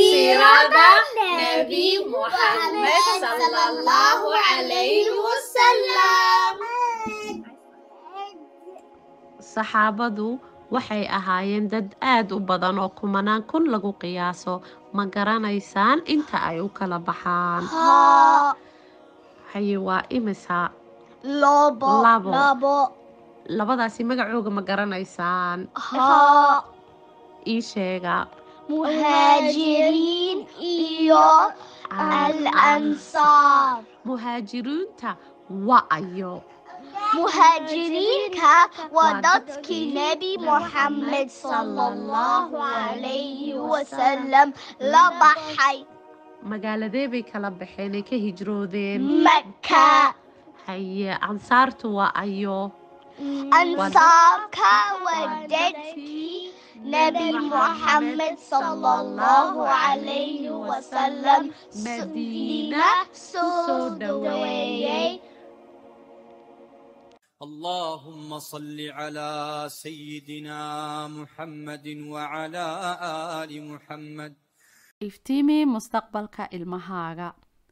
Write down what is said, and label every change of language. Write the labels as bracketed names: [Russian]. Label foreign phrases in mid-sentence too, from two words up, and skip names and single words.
[Arabic] سيرة نبي محمد صلى الله عليه وسلم. [Somali] saxaabadu waxay ahaayeen dad aad u badan oo kumanaan kun lagu qiyaaso. ma garanaysaan inta ay u kala baxaan? haye waa imisa? labo. labadaasi magacooga ma garanaysaan? ii sheega. muhaajiriin iyo al-ansaar. muhaajiriinta waa ayo? muhaajiriinka waa dadkii nebi Muhammad [Arabic] صلى الله عليه وسلم [Somali] la baxay. magaaladee bay kala baxeen ay ka hijroodeen? Makka. haye ansaartu waa ayo? ansaarka waa dadkii nebi Muhammad [Arabic] صلى الله عليه وسلم [Somali] madiina soo dhaweeyay. [Arabic] اللهم صل على سيدنا محمد وعلى آل محمد. [Somali] iftiimi mustaqbalka ilmahaaga.